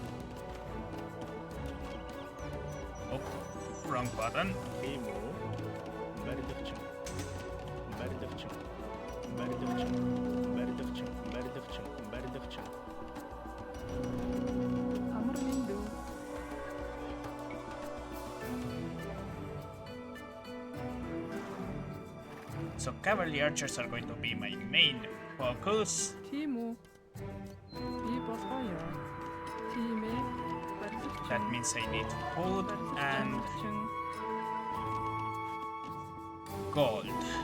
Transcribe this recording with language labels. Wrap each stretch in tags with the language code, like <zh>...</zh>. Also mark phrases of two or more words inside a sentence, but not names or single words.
<en>Oh, wrong button.</en> <mn>Тийм үү? Барилгач. Барилгач. Барилгач. Барилгач. Барилгач. Барилгач. Амар минь дүү.</mn> <en>So cavalry archers are going to be my main focus.</en> <mn>Тийм үү? Бий болгоё. Тийм ээ. Барилгачин.</mn> <en>That means I need food and</en> <mn>Барилгачин.</mn> <en>gold.</en>